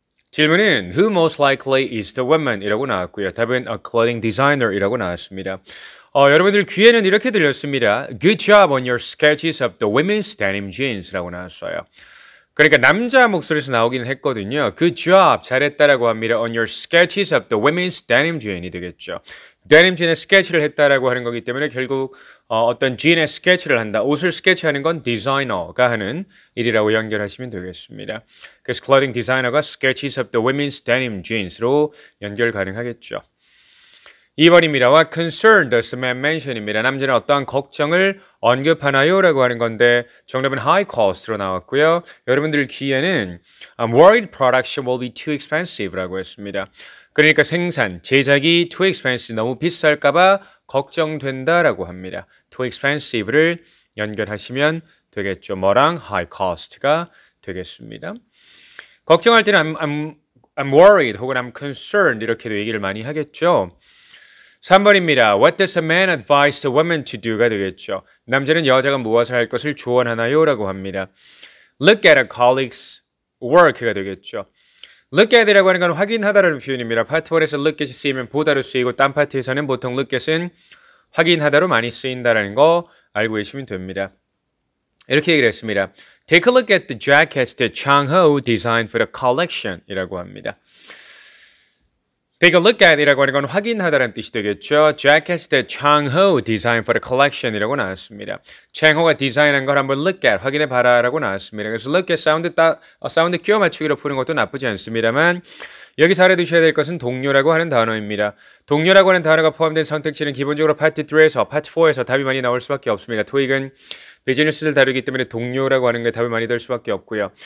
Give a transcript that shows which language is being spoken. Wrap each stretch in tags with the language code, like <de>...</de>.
<ko>질문은</ko> <en>Who most likely is the woman?</en> <ko>이라고 나왔고요. 답은</ko> <en>a clothing designer</en> <ko>이라고 나왔습니다. 여러분들 귀에는 이렇게 들렸습니다.</ko> <en>Good job on your sketches of the women's denim jeans</en> <ko>라고 나왔어요. 그러니까 남자 목소리에서 나오기는 했거든요.</ko> <en>Good job,</en> <ko>잘했다라고 합니다.</ko> <en>On your sketches of the women's denim jeans이</en> <ko>되겠죠. 데님 진의 스케치를 했다라고 하는 거기 때문에 결국 어떤 진의 스케치를 한다. 옷을 스케치하는 건 디자이너가 하는 일이라고 연결하시면 되겠습니다.</ko> <en>그래서 clothing designer가 sketches of the women's denim jeans로</en> <ko>연결 가능하겠죠. 2번입니다.</ko> <en>What concern does the man mention입니다.</en> <ko>남자는 어떠한 걱정을 언급하나요? 라고 하는 건데 정답은 high cost로 나왔고요. 여러분들 귀에는</ko> <en>I'm worried production will be too expensive</en> <ko>라고 했습니다. 그러니까 생산, 제작이</ko> <en>too expensive,</en> <ko>너무 비쌀까봐 걱정된다라고 합니다. too expensive를 연결하시면 되겠죠. 뭐랑 high cost가 되겠습니다. 걱정할 때는</ko> <en>I'm worried</en> <ko>혹은</ko> <en>I'm concerned</en> <ko>이렇게도 얘기를 많이 하겠죠. 3번입니다.</ko> <en>What does a man advise the woman to do가</en> <ko>되겠죠. 남자는 여자가 무엇을 할 것을 조언하나요? 라고 합니다.</ko> <en>Look at a colleague's work가</en> <ko>되겠죠. Look at이라고 하는 건 확인하다라는 표현입니다. 파트 1에서 look at이 쓰이면 보다로 쓰이고 딴 파트에서는 보통 look at은 확인하다로 많이 쓰인다는 거 알고 계시면 됩니다. 이렇게 얘기를 했습니다.</ko> <en>Take a look at the jackets that Chang-ho designed for the collection</en> <ko>이라고 합니다.</ko> <en>Take a look at</en> <ko>이라고 하는 건 확인하다라는 뜻이 되겠죠.</ko> <en>Jackets that Chang-ho designed for the collection</en> <ko>이라고 나왔습니다. 창호가 디자인한 걸 한번 look at, 확인해 봐라 라고 나왔습니다. 그래서 look at 사운드 끼워 맞추기로 푸는 것도 나쁘지 않습니다만 여기서 알아두셔야 될 것은 동료라고 하는 단어입니다. 동료라고 하는 단어가 포함된 선택지는 기본적으로 파트 3에서, 파트 4에서 답이 많이 나올 수밖에 없습니다. 토익은 비즈니스를 다루기 때문에 동료라고 하는 게 답이 많이 될 수밖에 없고요.</ko>